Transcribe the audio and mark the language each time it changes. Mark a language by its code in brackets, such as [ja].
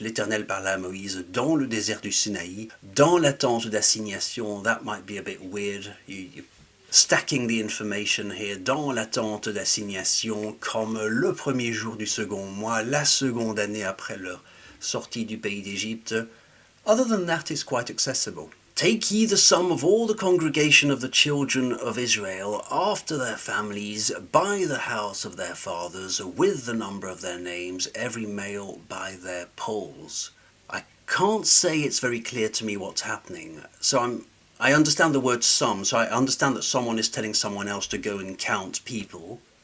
[fr] L'Éternel parla à Moïse dans le désert du Sinaï, dans la tente d'assignation. [en] That might be a bit weird. You're stacking the information here. [fr] Dans la tente d'assignation, comme le premier jour du second mois, la seconde année après leur sortie du pays d'Égypte. [en] Other than that, it's quite accessible. Take ye the sum of all the congregation of the children of Israel after their families, by the house of their fathers, with the number of their names, every male by their polls. I can't say it's very clear to me what's happening. So I understand the word sum, so I understand that someone is telling someone else to go and count people.